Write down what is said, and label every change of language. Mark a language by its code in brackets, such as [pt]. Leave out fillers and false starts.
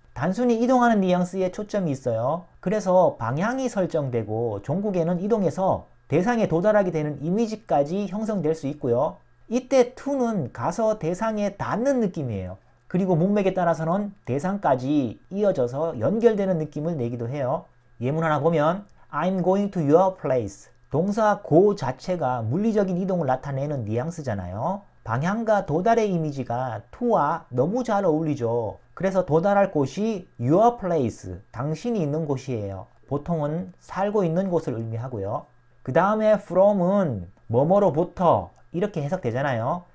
[ko] 단순히 이동하는 뉘앙스에 초점이 있어요. 그래서 방향이 설정되고 종국에는 이동해서 대상에 도달하게 되는 이미지까지 형성될 수 있고요. 이때 to는 가서 대상에 닿는 느낌이에요. 그리고 문맥에 따라서는 대상까지 이어져서 연결되는 느낌을 내기도 해요. 예문 하나 보면 [en] I'm going to your place. [ko] 동사 go 자체가 물리적인 이동을 나타내는 뉘앙스잖아요. 방향과 도달의 이미지가 to와 너무 잘 어울리죠. 그래서 도달할 곳이 your place, 당신이 있는 곳이에요. 보통은 살고 있는 곳을 의미하고요. 그 다음에 from은 뭐뭐로부터 이렇게 해석되잖아요.